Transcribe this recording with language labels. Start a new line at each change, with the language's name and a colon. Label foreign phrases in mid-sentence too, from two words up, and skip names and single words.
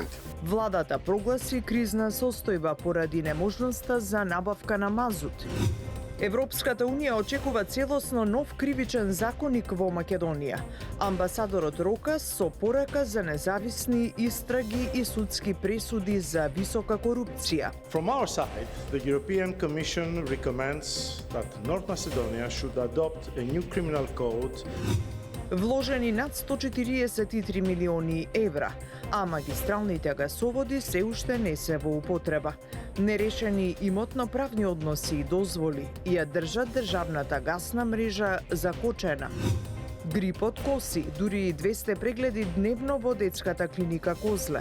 Macedonian: Владата прогласи кризна состојба поради неможноста за набавка на мазут. Европската унија очекува целосно нов кривичен законник во Македонија. Амбасадорот Рока со порака за независни истраги и судски пресуди за висока корупција.
English: From our side, the European Commission recommends that North Macedonia should adopt a new criminal code.
Macedonian: Вложени над 143 милиони евра, а магистралните гасоводи се уште не се во употреба. Нерешени имотно-правни односи и дозволи ја држат државната гасна мрежа закочена. Грипот коси, дури и 200 прегледи дневно во детската клиника Козле.